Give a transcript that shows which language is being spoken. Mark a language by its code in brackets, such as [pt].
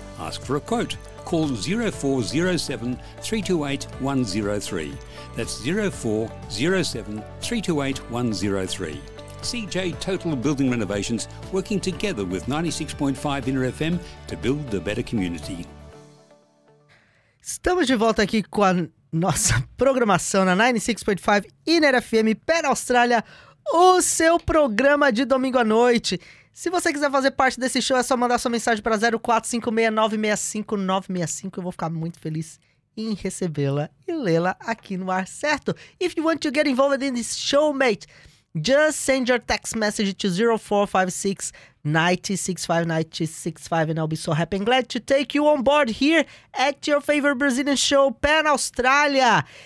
[en] Ask for a quote. Call 0407 328 103. That's 0407 328 103. CJ Total Building Renovations, working together with 96.5 Inner FM to build the better community. [pt] Estamos de volta aqui com a nossa programação na 96.5 Inner FM, pé na Austrália. O seu programa de domingo à noite. Se você quiser fazer parte desse show, é só mandar sua mensagem para 0456-965-965. Eu vou ficar muito feliz em recebê-la e lê-la aqui no ar, certo? [en] If you want to get involved in this show, mate, just send your text message to 0456-965-965 and I'll be so happy and glad to take you on board here at your favorite Brazilian show, Pan Australia.